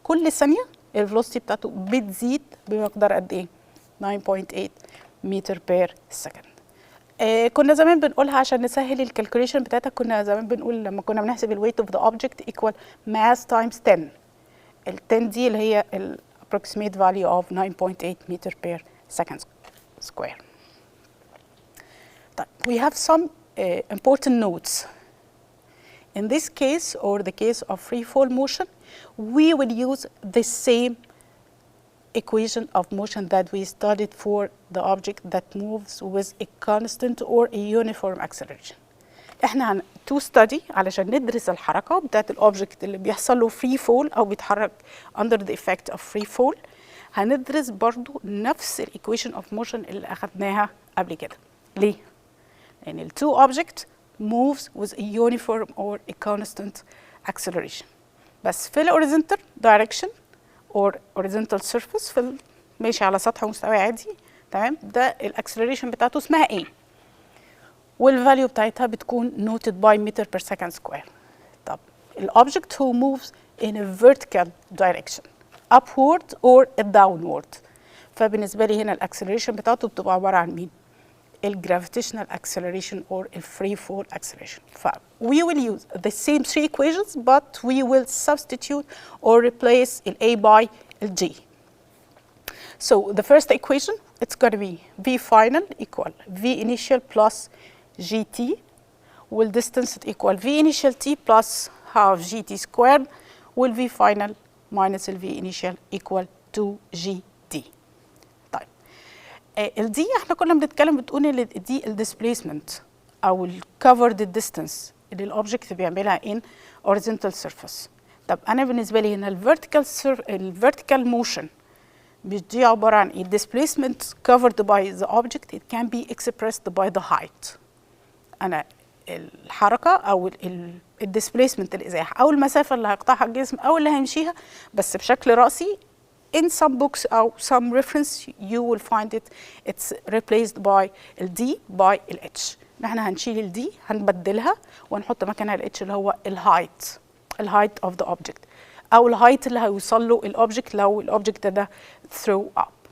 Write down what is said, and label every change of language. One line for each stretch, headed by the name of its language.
Arabic: كل ثانية الفيلوسيتي بتاعته بتزيد بمقدار قد ايه؟ 9.8 meter per second. كنا زمان بنقولها عشان نسهل الكالكوليشن بتاعتها، كنا زمان بنقول لما كنا بنحسب الويت اوف ذا اوبجكت
English: equal mass times 10. ال 10 دي اللي هي ال approximate value of 9.8 meter per second square. طيب we have some important notes. In this case or the case of free fall motion, we will use the same equation of motion that we studied for the object that moves with a constant or a uniform acceleration.
Arabic: احنا to study علشان ندرس الحركة بتاعت الأوبجكت اللي بيحصل له free fall أو بيتحرك under the effect of free fall. هندرس برضو نفس ال equation of motion اللي أخدناها قبل كده.
English: ليه؟ لأن ال two object moves with a uniform or a constant acceleration.
Arabic: بس في ال horizontal direction or horizontal surface في ماشي على سطح مستوي عادي، تمام؟ ده الاكسلريشن بتاعته اسمها ايه؟ والفاليو بتاعتها بتكون noted by meter per second square. طب الاوبجكت
English: who moves in a vertical direction upward or downward،
Arabic: فبالنسبه لي هنا الاكسلريشن بتاعته بتبقى عباره عن مين؟ الجرافيتيشنال acceleration or الفري فول acceleration.
English: ف we will use the same three equations but we will substitute or replace ال A by ال G. So the first equation, it's going to be V final equal V initial plus GT, will distance equal V initial T plus half GT squared, will V final minus ال V initial equal 2GT.
Arabic: طيب ال D احنا كنا بنتكلم بتقول ان دي ال displacement او ال covered distance اللي الاوبجكت بيعملها in horizontal surface. طب انا بالنسبه لي هنا ال vertical motion مش دي عباره عن ايه؟
English: displacement covered by the object it can be expressed by the height.
Arabic: انا الحركه او ال displacement الازاحه او المسافه اللي هيقطعها الجسم او اللي هيمشيها بس بشكل راسي
English: in some books او some reference you will find it's replaced by ال D by ال H.
Arabic: نحن هنشيل ال D هنبدلها ونحط مكانها ال H اللي هو ال
English: height of the object
Arabic: او الهايت اللي هيوصل له الاوبجكت لو الاوبجكت ده throw up.